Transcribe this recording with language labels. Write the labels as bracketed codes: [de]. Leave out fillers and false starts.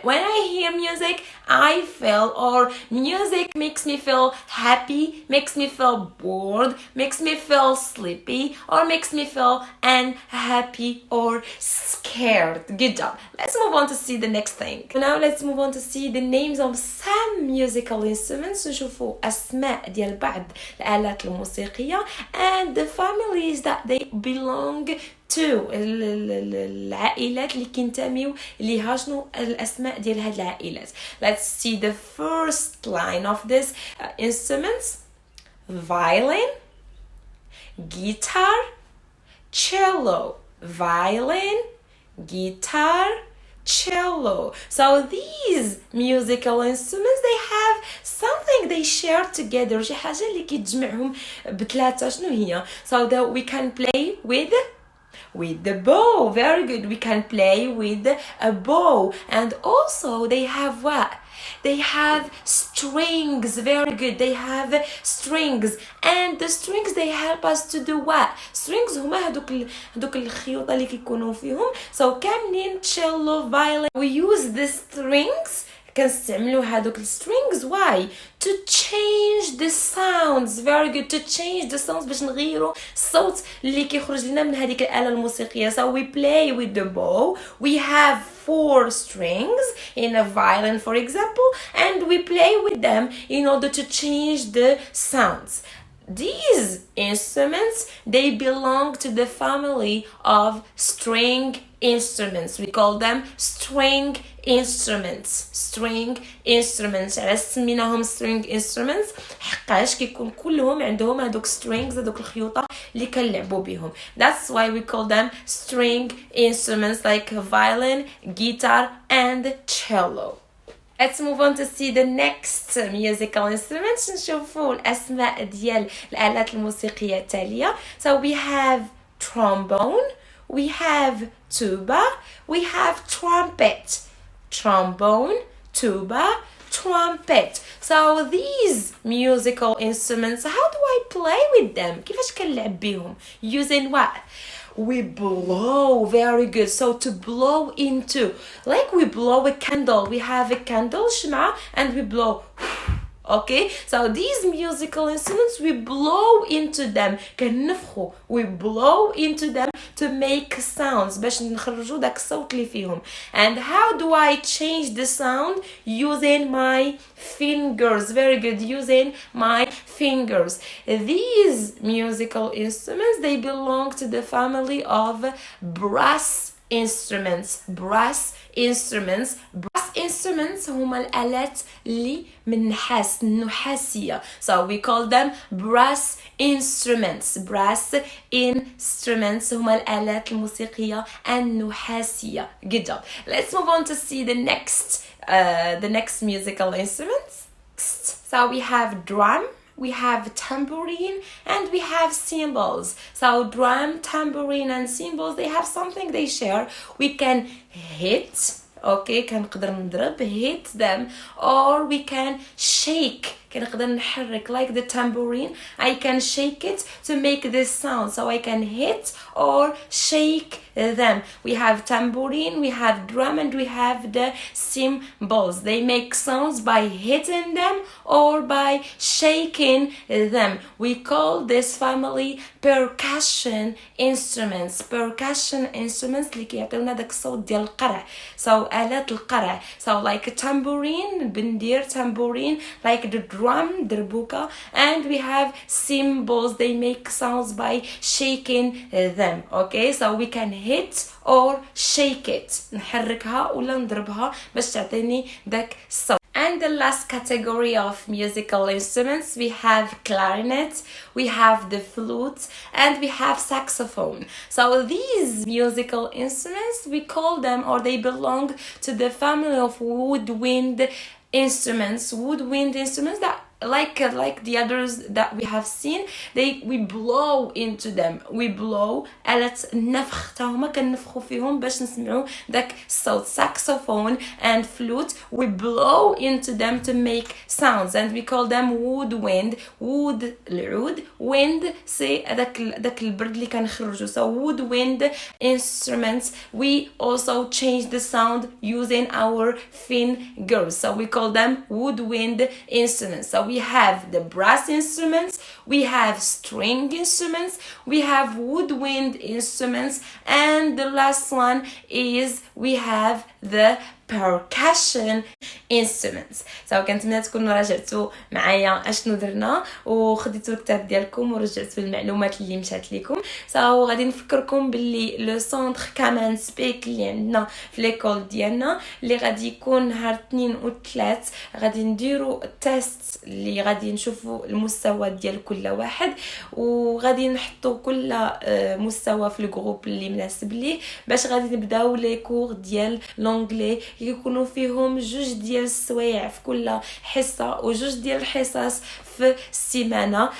[en] When I hear music, I feel, or music makes me feel happy, makes me feel bored, makes me feel sleepy, or makes me feel unhappy or scared. Good job. Let's move on to see the next thing. Now let's move on to see the names of some musical instruments. [ar] نشوفوا أسماء ديال بعض الآلات الموسيقية [en] and the families that they belong to. [ar] العائلات اللي كينتميو ليها، شنو الأسماء ديال هاد العائلات. [en] Let's see the first line of this instruments: violin, guitar, cello. Violin, guitar, cello. So these musical instruments, they have something they share together. [ar] شي حاجة اللي كتجمعهم بثلاثة. شنو هي؟ [en] So that we can play with the bow. Very good. We can play with a bow. And also they have what? They have strings. Very good. They have strings. And the strings, they help us to do what? [ar] Strings هما هادوك الخيوط اللي كيكونوا فيهم. [en] So [ar] كاملين [en] cello, violin. We use the strings. [ar] كنستعملوا هادوك strings. [en] Why? To change the sounds. Very good. To change the sounds [ar] باش نغيروا الصوت اللي كيخرج لنا من هذيك الآلة الموسيقية. [en] So we play with the bow. We have 4 strings in a violin, for example, and we play with them in order to change the sounds. These instruments, they belong to the family of string instruments. We call them string instruments. String instruments. [ar] علاش سميناهم string instruments؟ حقاش كيكون كلهم عندهم هادوك strings، هادوك الخيوطة اللي كنلعبوا بهم. [en] That's why we call them string instruments, like violin, guitar, and cello. Let's move on to see the next musical instruments. نشوفوا الأسماء ديال الآلات الموسيقية التالية. So we have trombone, we have tuba, we have trumpet. Trombone, tuba, trumpet. So these musical instruments, how do I play with them? [ar] كيفاش كنلعب بيهم? [en] Using what? We blow. Very good. So to blow into, like we blow a candle. We have a candle, شمعة, and we blow. Okay, so these musical instruments, we blow into them. [ar] كنفخو. [en] We blow into them to make sounds [ar] باش نخرجوا داك الصوت اللي فيهم. [en] And how do I change the sound? Using my fingers. Very good. Using my fingers. These musical instruments, they belong to the family of brass instruments. Brass instruments. [ar] Brass instruments هما الآلات اللي من نحاس، النحاسية. [en] So we call them brass instruments. [ar] Brass instruments هما الآلات الموسيقية النحاسية. [en] Good job. Let's move on to see the next musical instruments. So we have drum, we have tambourine, and we have cymbals. So drum, tambourine, and cymbals, they have something they share. We can hit, okay, [ar] كنقدر نضرب, [en] hit them, or we can shake. [ar] كنقدر نحرك, [en] like the tambourine. I can shake it to make this sound. So I can hit or shake them. We have tambourine, we have drum, and we have the cymbals. They make sounds by hitting them or by shaking them. We call this family percussion instruments. [ar] Percussion instruments اللي كيعطيونا داك الصوت ديال القرع. So آلات القرع. [en] So like a tambourine, بندير tambourine, like the drum, دربوكة, and we have cymbals. They make sounds by shaking them. Okay, so we can hit or shake it. [ar] نحركها ولا نضربها باش تعطيني داك الصوت. [en] And the last category of musical instruments, we have clarinet, we have the flute, and we have saxophone. So these musical instruments, we call them, or they belong to the family of woodwind instruments. Woodwind instruments that like the others that we have seen, we blow into them. We blow [ar] آلة النفخ تاهما كنفخو فيهم باش نسمعو داك الصوت. [en] Saxophone and flute, we blow into them to make sounds, and we call them woodwind. [ar] wood العود, wind سي داك البرد اللي كنخرجو. [en] So woodwind instruments, we also change the sound using our fingers, so we call them woodwind instruments. So we have the brass instruments, we have string instruments, we have woodwind instruments, and the last one is we have the percussion instruments. [ar] So كنتمنى تكونوا راجعتوا معايا اشنو درنا وخديتوا الكتاب ديالكم ورجعتوا المعلومات اللي مشات لكم. So غادي نفكركم باللي لو سونتر كمان سبيك اللي عندنا في ليكول ديالنا اللي غادي يكون نهار 2 و 3 غادي نديروا تيست اللي غادي نشوفوا المستوى ديال كل واحد وغادي نحطوا كل مستوى في الجروب اللي مناسب ليه باش غادي نبداو لي كور ديال لونجلي يكونوا فيهم جوج ديال السوايع في كل حصه وجوج ديال الحصص في السيمانه.